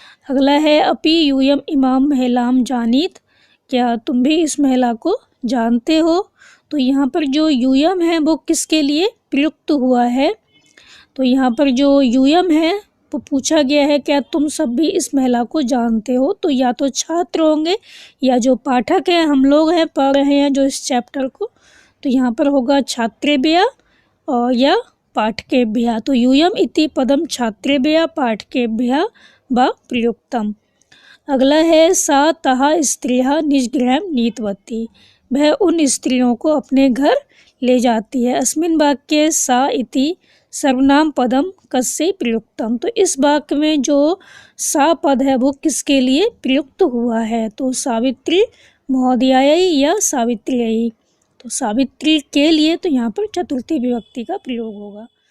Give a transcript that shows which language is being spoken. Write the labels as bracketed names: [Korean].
[Hindi] अगला है [Sanskrit] अपि यूयम इमाम महिलाम जानीत, [Hindi] क्या तुम भी इस महिला को जानते हो, तो यहाँ पर जो यूयम है वो किसके लिए प्रयुक्त हुआ है, तो यहाँ पर जो यूयम है वो पूछा गया है क्या तुम सब भी इस महिला को जानते हो, तो या तो छात्र होंगे या जो पाठक हैं, हम लोग हैं, पढ़ रहे हैं जो इस चैप्टर को, तो यहाँ पर होगा छात्रेभ्यः और या पाठकेभ्यः। [Sanskrit] तो यूयम इति पदम छात्रेभ्यः पाठकेभ्यः वा प्रयुक्तम। [Hindi] अगला है [Sanskrit] सा तः स्त्रियः निजगृहं नीतवती, [Hindi] वह उन स्त्रियों को अपने घर ले जाती है। [Sanskrit] अस्मिन् वाक्ये सा इति सर्वनाम पदम कस्य प्रयुक्तम, [Hindi] तो इस वाक्य में जो सा पद है वो किसके लिए प्रयुक्त हुआ है, तो सावित्री महोदयायै या सावित्र्यै, तो सावित्री के लिए, तो यहाँ पर चतुर्थी विभक्ति का प्रयोग होगा।